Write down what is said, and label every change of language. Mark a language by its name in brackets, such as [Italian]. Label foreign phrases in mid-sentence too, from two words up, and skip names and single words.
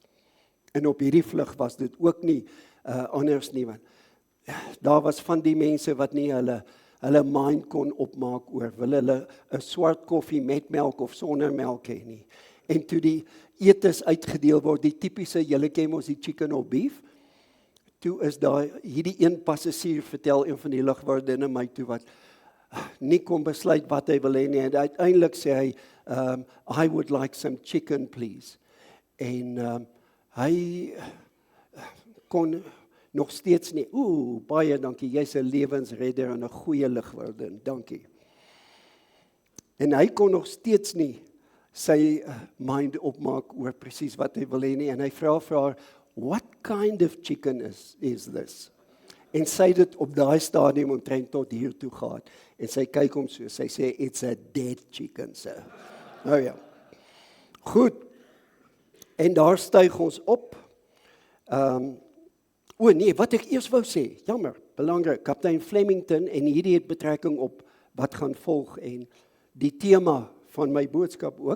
[Afrikaans] En op hierdie vlug was dit ook nie anders nie, want daar was van die mense wat nie hulle mind kon opmaak oor wil hulle 'n swart koffie met melk of sonder melk hê nie. En toe die etes uitgedeel word, die tipiese, julle ken mos die [English] chicken or beef, [Afrikaans] toe is daar hierdie een passasier vertel een van die lugwardinne my toe wat nie kon besluit wat hy wil hê nie, en uiteindelik sê hy, [English] I would like some chicken please. [Afrikaans] En hy kon nog steeds nie, baie dankie, jy's 'n lewensredder en 'n goeie lugwardin, dankie. En hy kon nog steeds nie sy mind opmaak oor presies wat hy wil hê nie, en hy vra vir haar, [English] what kind of chicken is this? [Afrikaans] En sy het dit op daai stadium omtrent tot hier toe gehad, en sy kyk hom so, sy sê, [English] it's a dead chicken, sir. [Afrikaans] Nou ja, goed, en daar styg ons op, nee, wat ek eers wou sê, jammer, belangrik, kaptein Flemington, en hierdie het betrekking op wat gaan volg, en die tema van my boodskap ook.